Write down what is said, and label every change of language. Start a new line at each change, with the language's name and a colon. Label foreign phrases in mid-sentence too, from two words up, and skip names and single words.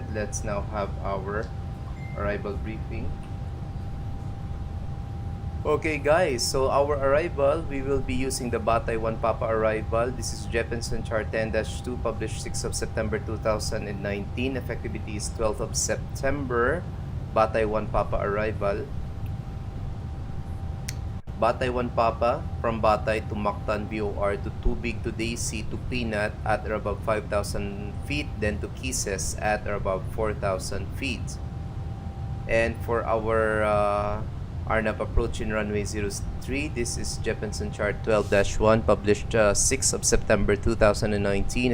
English: Let's now have our arrival briefing. Okay guys, so our arrival, we will be using the Batay 1 Papa arrival. This is Jeppesen chart 10-2, published 6th of September 2019. Effectivity is 12th of September. Batay 1 Papa arrival. Batay 1 Papa, from Batay to Mactan VOR to Too Big to Daisy to Peanut at or above 5,000 feet, then to Kisses at or above 4,000 feet. And for our Arnab approach in runway 03, this is Jeppesen chart 12-1, published 6th of September 2019.